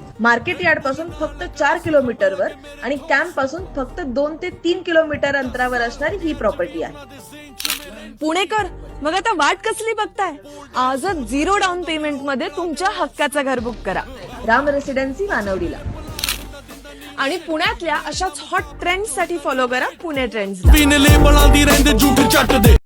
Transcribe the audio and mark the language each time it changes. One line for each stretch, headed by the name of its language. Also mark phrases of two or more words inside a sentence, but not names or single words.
Marathi: मार्केट यार्ड पासून फक्त 4 किलोमीटरवर आणि कॅम्प पासून फक्त 2 ते 3 किलोमीटर अंतरावर असणारी ही प्रॉपर्टी आहे. पुणेकर, मग आता वाट कसली बघताय? आजच 0 डाऊन पेमेंट मध्ये तुमच्या हक्काचं घर बुक करा. राम रेसिडेन्सी वानवडीला. आणि पुण्यातल्या अशाच हॉट ट्रेंड्स साठी फॉलो करा पुणे ट्रेंड्स. पीने ले बड़ा दी रहंदे झूठ चट दे